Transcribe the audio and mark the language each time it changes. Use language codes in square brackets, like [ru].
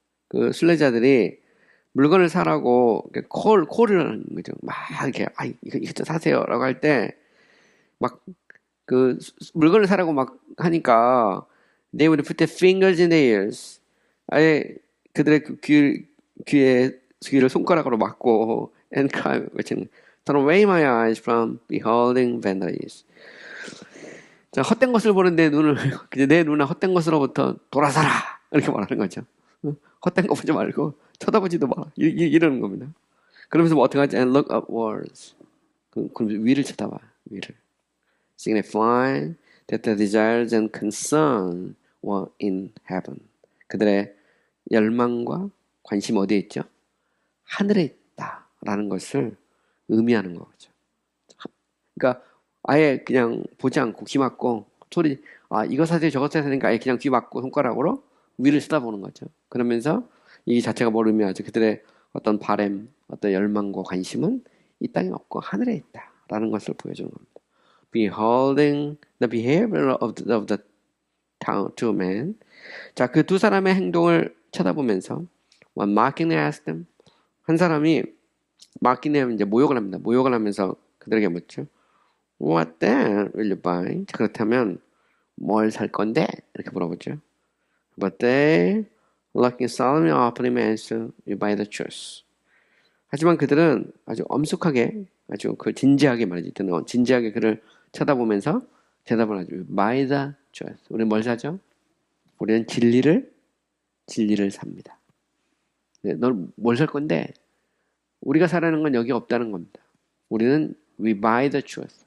[ko] 그 순례자들이 물건을 사라고 콜을 하는 거죠. 막 이렇게 이거 사세요라고 할 때 막 그 물건을 사라고 막 하니까 they would put their fingers in their ears. [en] 아예 그들의 귀를 손가락으로 막고 and cry 외치는 Turn away my eyes from beholding vanities. [ko] 자, 헛된 것을 보는데 내 눈은 헛된 것으로부터 돌아서라 이렇게 말하는 거죠. 헛된 거 보지 말고 쳐다보지도 마라 이러는 겁니다. 그러면서 뭐 어떻게 하지? And look upwards. 그럼 위를 쳐다봐. 위를. [en] Signifying that the desires and concern were in heaven. [ko] 그들의 열망과 관심 어디에 있죠? 하늘에 있다라는 것을 의미하는 거죠. 그러니까 아예 그냥 보지 않고 귀 막고 소리 이거 사세요 저거 사세요 하니까 아예 그냥 귀 막고 손가락으로 위를 쳐다보는 거죠. 그러면서 이 자체가 뭘 의미하죠? 그들의 어떤 바램, 어떤 열망과 관심은 이 땅에 없고 하늘에 있다라는 것을 보여주는 겁니다. [en] Beholding the behavior of the two men. [ko] 자, 그 두 사람의 행동을 쳐다보면서 one mockingly asked them. 한 사람이 mockingly 하면 이제 모욕을 합니다. 모욕을 하면서 그들에게 묻죠. What then will you buy? 자, 그렇다면 뭘 살 건데? 이렇게 물어보죠. [en] But they, looking solemnly upon him, answered, "You buy the truth." [ko] 하지만 그들은 아주 엄숙하게, 아주 진지하게 말이지. 진지하게 그를 쳐다보면서 대답을 하죠. Buy the truth. 우리는 뭘 사죠? 우리는 진리를 삽니다. 네, 넌 뭘 살 건데? 우리가 사라는 건 여기 없다는 겁니다. [en] 우리는 we buy the truth.